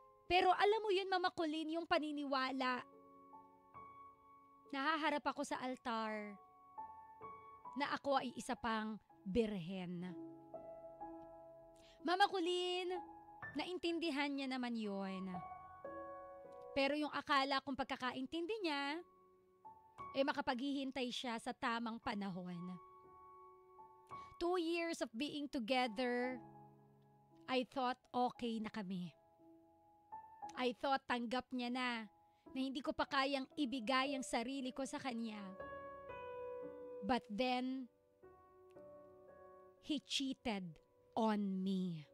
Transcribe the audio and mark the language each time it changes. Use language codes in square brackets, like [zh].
[tl] Pero alam mo yun, Mama Colleen, yung paniniwala. Nahaharap ako sa altar na ako ay isa pang birhen. Mama Colleen, naintindihan niya naman yun. Pero yung akala kong pagkakaintindi niya, makapaghihintay siya sa tamang panahon. [en] 2 years of being together, I thought [tl] okay na kami. [en] I thought [tl] tanggap niya na hindi ko pa kayang ibigay ang sarili ko sa kanya. [en] But then, he cheated on me.